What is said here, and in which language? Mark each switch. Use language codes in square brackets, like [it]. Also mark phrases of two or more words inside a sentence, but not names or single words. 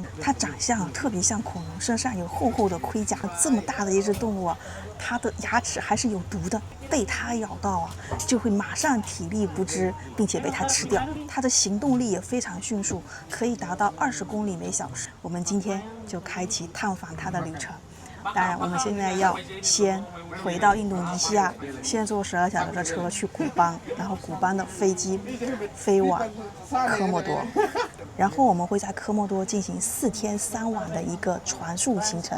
[zh] 它長相特別像恐龍，身上有厚厚的盔甲。這麼大的一隻動物啊，它的牙齒還是有毒的，被它咬到啊，就會馬上體力不支，並且被它吃掉。它的行動力也非常迅速，可以達到20公里每小時。我們今天就開啟探訪它的旅程。當然，我們現在要先回到印度尼西亞，先坐12小時的車去古邦，然後古邦的飛機飛往科莫多，然後我們會在科莫多進行4天3晚的一個船宿行程。